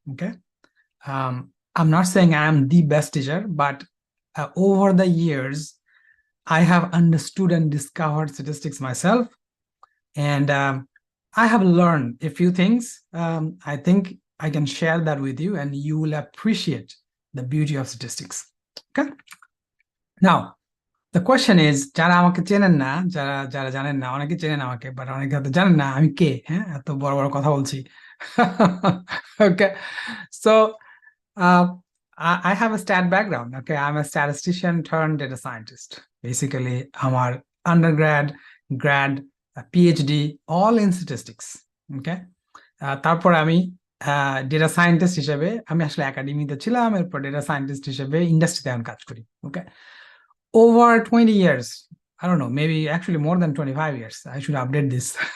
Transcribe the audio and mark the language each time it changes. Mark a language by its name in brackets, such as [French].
[English] Okay, I'm not saying I am the best teacher, but over the years I have understood and discovered statistics myself, and I have learned a few things. I think I can share that with you, and you will appreciate the beauty of statistics. Okay, now the question is, [Bangla] যারা আমাকে চেনেন না, যারা যারা জানেন না, অনেকে চেনেন আমাকে, বাট অনেকে হয়তো জানেন না আমি কে। হ্যাঁ, এত বড় বড় কথা বলছি। [English] Okay, so I have a stat background. Okay, I'm a statistician turned data scientist. Basically, আমার undergrad, grad, PhD, all in statistics. [Bangla] Okay, তারপর আমি ডেটা সায়েন্টিস্ট হিসেবে, আমি আসলে একাডেমিতে ছিলাম, এরপর ডেটা সায়েন্টিস্ট হিসেবে ইন্ডাস্ট্রিতে এখন কাজ করি। [English] Okay, over 20 years, I don't know, maybe actually more than 25 years, I should update this.